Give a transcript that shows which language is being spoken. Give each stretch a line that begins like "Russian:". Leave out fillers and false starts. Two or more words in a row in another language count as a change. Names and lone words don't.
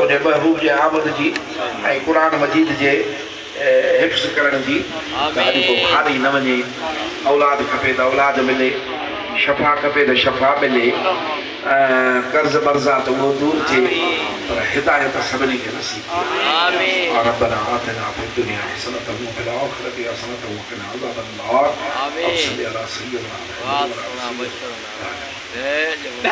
Sindhi: महबूब जे आमद जी ऐं क़ुरान मजीद जे हिफ्ज़ करण जी अॼु को खाली न वञे औलाद खपे त औलाद मिले शफ़ा खपे त शफ़ा मिले कर्ज़ मर्ज़ा त उहो दूर थिए पर हिदायत सभिनी खे नसीब थिए
Arabic: ربنا آتنا في الدنيا حسنة وفي الآخرة حسنة وقنا عذاب النار.